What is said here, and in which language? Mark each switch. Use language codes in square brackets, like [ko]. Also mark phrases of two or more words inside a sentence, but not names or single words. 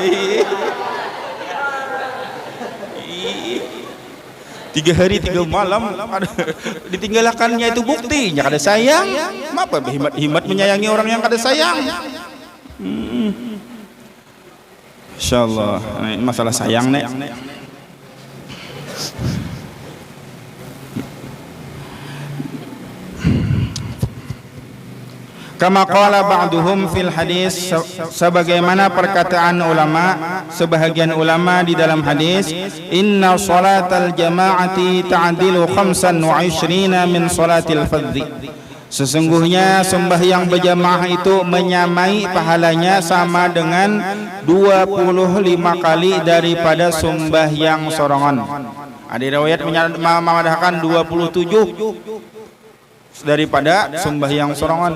[bjn] 3 hari 3 malam ditinggalkannya itu buktinya kada sayang. Maapa himat menyayangi orang yang kada sayang? Insyaallah masalah sayang nek. [ar] كما قال بعضهم في الحديث, [bjn] sebagaimana perkataan ulama, sebahagian ulama di dalam hadis, [ar] إن صلاة الجماعة تعدل 25 من صلاة الفرض. [bjn] Sesungguhnya sembahyang berjamaah itu menyamai pahalanya sama dengan 25 kali daripada sembahyang sorongan. Ada riwayat menyatakan 27 daripada sembahyang sorongan.